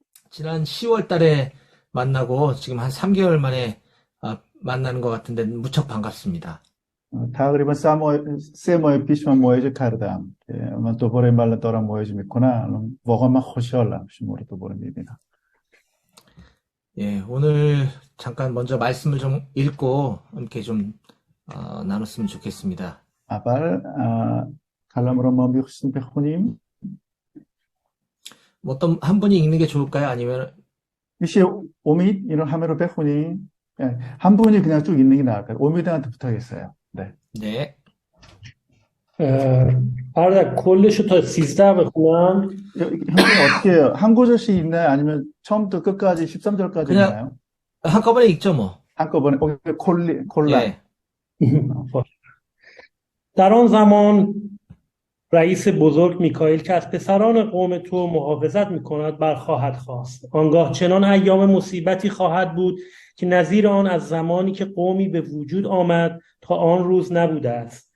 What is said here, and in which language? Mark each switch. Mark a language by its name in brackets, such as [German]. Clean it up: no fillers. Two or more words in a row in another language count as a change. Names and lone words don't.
[Korean] 지난 10월 달에 만나고 지금 한 3개월 만에 만나는 것 같은데 무척 반갑습니다. [Persian] تقریبا سه ماه پیش من مواجه کردم که من دوباره این بلد دارم مواجه میکنم. واقعا من خوشحالم شما رو دوباره میبینم. [Korean] 예, 오늘 잠깐 먼저 말씀을 좀 읽고 함께 좀 나눴으면 좋겠습니다. [Persian] اول کلام رو ما میخواستیم بخونیم. [Korean] 뭐 어떤 한 분이 읽는 게 좋을까요? 아니면 [Persian] میشه امید این رو همه رو بخونیم. [Korean] 한 분이 그냥 쭉 읽는 게 나을까요? 오미드한테 부탁했어요. 네. 네, [Persian] برادر کلشو تا 13 بخونم. [Korean] 형님 어떻게 해요? 한 구절씩 읽나요? 아니면 처음부터 끝까지 13절까지 그냥 읽나요? 한꺼번에 읽죠, 뭐. 한꺼번에 콜라. 예, [Persian] در آن زمان رئیس بزرگ میکائیل که از پسران قوم تو محافظت میکند برخواهد خاست. آنگاه چنان ایام مصیبتی خواهد بود که نظیر آن از زمانی که قومی به وجود آمد تا آن روز نبوده است.